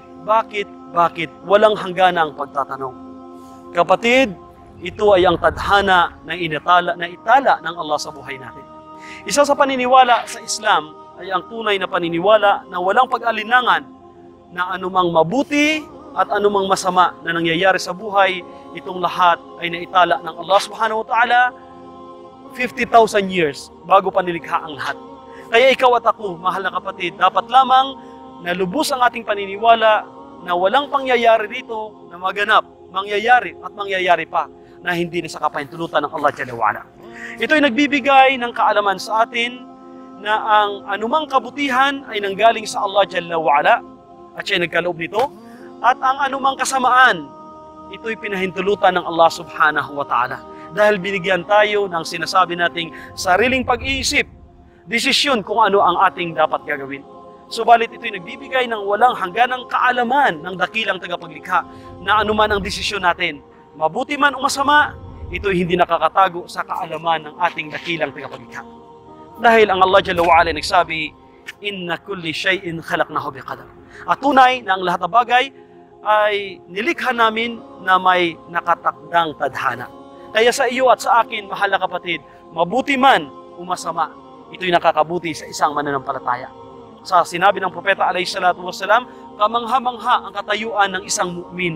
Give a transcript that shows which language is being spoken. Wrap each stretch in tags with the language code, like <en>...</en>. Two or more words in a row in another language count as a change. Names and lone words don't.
<tl>Walang hangganang pagtatanong. Kapatid, ito ay ang tadhana na itala ng Allah sa buhay natin. Isa sa paniniwala sa Islam ay ang tunay na paniniwala na walang pag-alinlangan na anumang mabuti at anumang masama na nangyayari sa buhay, itong lahat ay naitala ng Allah</tl> <ar>سبحانه وتعالى</ar> <tl>50,000 years bago pa nilikha ang lahat. Kaya ikaw at ako, mahal na kapatid, dapat lamang na lubos ang ating paniniwala na walang pangyayari dito na maganap, mangyayari at mangyayari pa na hindi na sa kapahintulutan ng Allah</tl> <ar>جل وعلا.</ar> <tl>Ito ay nagbibigay ng kaalaman sa atin na ang anumang kabutihan ay nanggaling sa Allah</tl> <ar>جل وعلا</ar> <tl>at siya nagkaloob nito, at ang anumang kasamaan, ito'y pinahintulutan ng Allah</tl> <ar>سبحانه وتعالى.</ar> <tl>Dahil binigyan tayo ng sinasabi nating sariling pag-iisip, desisyon kung ano ang ating dapat gagawin. Subalit ito'y nagbibigay ng walang hangganang kaalaman ng dakilang tagapaglikha na anuman ang desisyon natin, mabuti man o masama, ito'y hindi nakakatago sa kaalaman ng ating dakilang tagapaglikha. Dahil ang Allah</tl> <ar>جل وعلا</ar> <tl>nagsabi,</tl> <ar>إنا كل شيء خلقناه بقدر.</ar> <tl>At tunay na ang lahat ng bagay ay nilikha namin na may nakatakdang tadhana. Kaya sa iyo at sa akin, mahal na kapatid, mabuti man o masama, ito'y nakakabuti sa isang mananampalataya. Sa sinabi ng Propeta</tl> <ar>عليه الصلاة والسلام,</ar> <tl>kamangha-mangha ang katayuan ng isang mu'min.</tl>